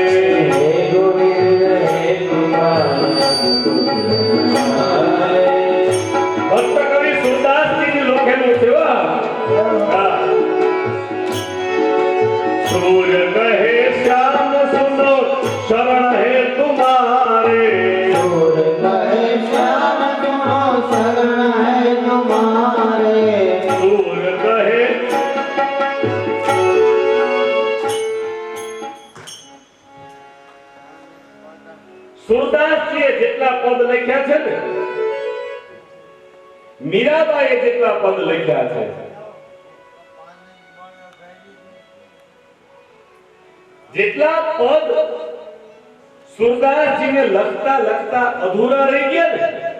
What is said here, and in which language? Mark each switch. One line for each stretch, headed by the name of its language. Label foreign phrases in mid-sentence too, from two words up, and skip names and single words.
Gujarati: હે ગોવિંદ હે ગોપાલ ભક્ત કવિ સુરદાસજીની લખેલું છે હા.
Hindi: सूर कहे श्याम सुनो शरण हे तुमारे सूर कहे श्याम सुनो शरण है तुम्हारे
Gujarati: સૂર કહે સુરદાસજીએ જેટલા પદ લખ્યા છે ને મીરાબાઈએ જેટલા પદ લખ્યા છે જેટલા પદ સુરદાસજીને લખતા લખતા અધૂરા રહી ગયા ને